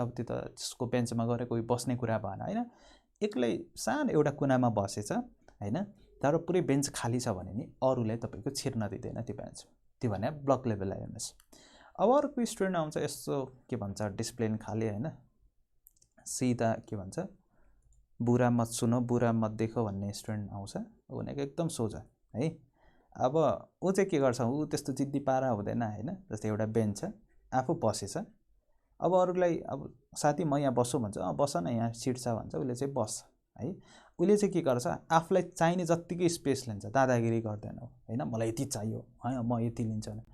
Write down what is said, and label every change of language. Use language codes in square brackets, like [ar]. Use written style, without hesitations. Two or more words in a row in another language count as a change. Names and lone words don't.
[ne] अब त्यो त त्यसको बेन्चमा गएर कोही बस्ने कुरा भएन होइन, एक्लै सानो एउटा कुनामा बसेछ होइन, तर पुरै बेन्च खाली छ भने नि अरूले तपाईँको छिर्न दिँदैन त्यो बेन्च, त्यो भने [en] block level elements. [ne] अब अर्को स्टुडेन्ट आउँछ यस्तो के भन्छ डिसिप्लिन खाले होइन, सिधा के भन्छ [hi] बुरा मत सुनो बुरा मत देखो [ne] भन्ने स्टुडेन्ट आउँछ, भनेको एकदम सोझा है। अब ऊ चाहिँ के गर्छ, ऊ त्यस्तो जिद्दी पारा हुँदैन होइन। जस्तै एउटा बेन्च छ, आफू बसेछ, अब अरूलाई अब साथी म यहाँ बस्छु भन्छ, बस न यहाँ सिट छ भन्छ, उसले चाहिँ बस्छ है। उसले चाहिँ के गर्छ, आफूलाई चाहिने जत्तिकै स्पेस लिन्छ, दादागिरी गर्दैन होइन, मलाई यति चाहियो होइन म यति लिन्छु भने।